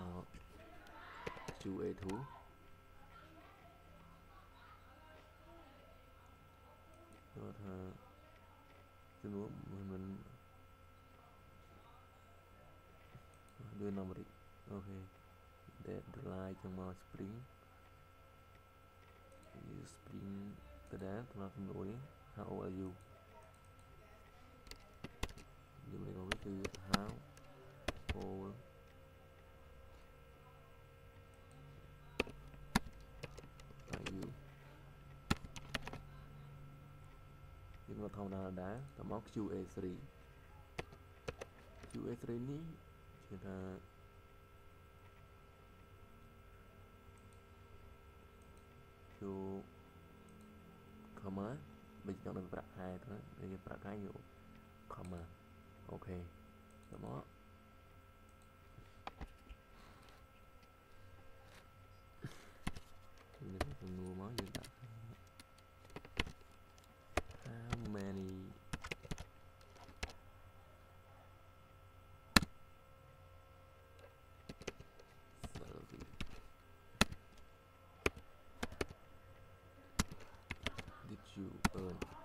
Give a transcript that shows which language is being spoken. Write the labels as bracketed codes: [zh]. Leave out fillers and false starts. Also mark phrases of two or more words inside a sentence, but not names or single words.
[km] QA2 គាត់ថាចំនួនមិនយក numeric អូខេ deadline ចឹងមក spring ទៅដែរសម្រាប់សំណួរនេះ [en] how old are you [km] យើងលេខមកវាគឺ [en] how old are you [km] យើងមកធម្មតាដែរតមក QA3 នេះជាថា ចូល comma បើចង់ដល់ប្រាក់ខែទៅយើងប្រាក់ខែយក comma អូខេតមក យើងសំណួរមកយើងដាក់ [en] how many salary did you earn